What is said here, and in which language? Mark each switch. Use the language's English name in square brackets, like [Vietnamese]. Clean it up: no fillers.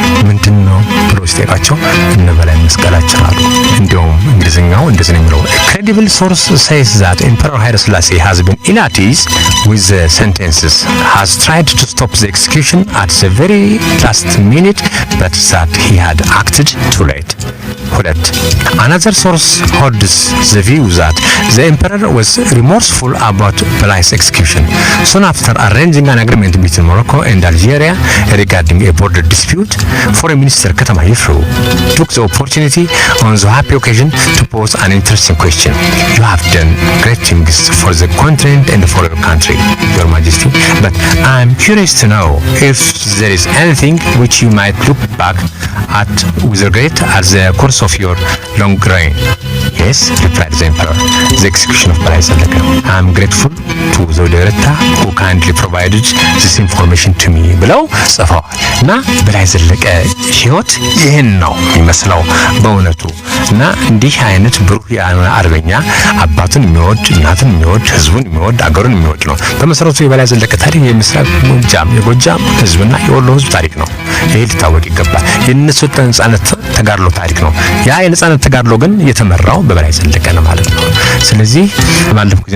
[Amharic] ምንድነው ብሎ ሲጠይቃቸው እነ በላይ መስቀላችን አሉ። እንዲያውም እንግሊዝኛው እንደዚህ ነው የሚለው [English] credible source says that Emperor Haile Selassie has been in at ease with the sentences, has tried to stop the execution at the very last minute, but that he had acted too late. Another source holds the view that the emperor was remorseful about Belay's execution. Soon after arranging an agreement between Morocco and Algeria regarding a border dispute, Foreign Minister Katama Yifru took the opportunity on the happy occasion to pose an interesting question. You have done great things for the continent and for your country, Your Majesty, but I am curious to know if there is anything which you might look back at with regret at the course of your long reign. Yes, replied the emperor, the execution of Balai Zallaka. I am grateful to Zewde Reta who kindly provided this information to me [Amharic] ብለው ጽፈዋል። እና በላይ ዘለቀ ህይወት ይህን ነው የሚመስለው በእውነቱ። እና እንዲህ አይነት ብሩህ የሆነ አርበኛ አባቱን የሚወድ እናቱን የሚወድ ህዝቡን የሚወድ አገሩን የሚወድ ነው። በመሰረቱ የበላይ ዘለቀ ታሪክ የምስራቅ ጎጃም የጎጃም ህዝብና የወሎ ህዝብ ታሪክ ነው። ይሄ ሊታወቅ ይገባል። የነሱ ነጻነት ተጋድሎ ታሪክ ነው። ያ የነጻነት ተጋድሎ ግን የተመራው በበላይ ዘለቀ ነው ማለት ነው። ስለዚህ ባለፈው ጊዜ